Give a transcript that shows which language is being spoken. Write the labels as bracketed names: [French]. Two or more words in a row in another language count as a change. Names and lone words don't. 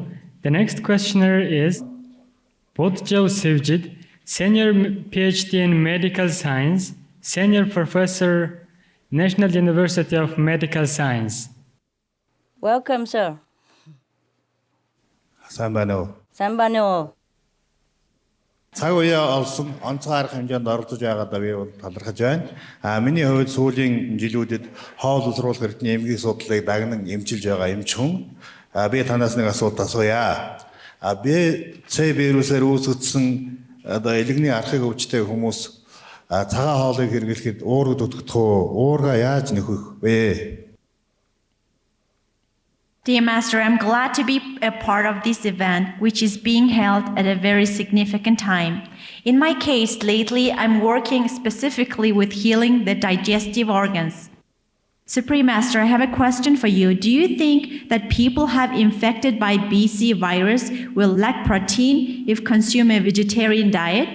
[English] The next questioner is Bodjao Sevjid, Senior PhD in Medical Science, Senior Professor, National University of Medical Science. Welcome, sir. [Mongolian] Sambano. Sambano. Цаг үеэ олсон онцгой арга хэмжээнд оролцож байгаадаа би талархаж байна. Миний хувьд сүүлийн жилүүдэд хоол уусруулах эртний эмгийн судлалыг дагнан эмчилж байгаа эмч хүн. Би танаас нэг асуулт асууя. Би С вирусээр үүсгэсэн одоо элэгний архыг өвчтэй хүмүүс цагаан хоолыг хэрэглэхэд уургад утгах уу? Уурга яаж нөхөх вэ? [English] Dear Master, I'm glad to be a part of this event, which is being held at a very significant time. In my case, lately, I'm working specifically with healing the digestive organs. Supreme Master, I have a question for you. Do you think that people have infected by BC virus will lack protein if consume a vegetarian diet?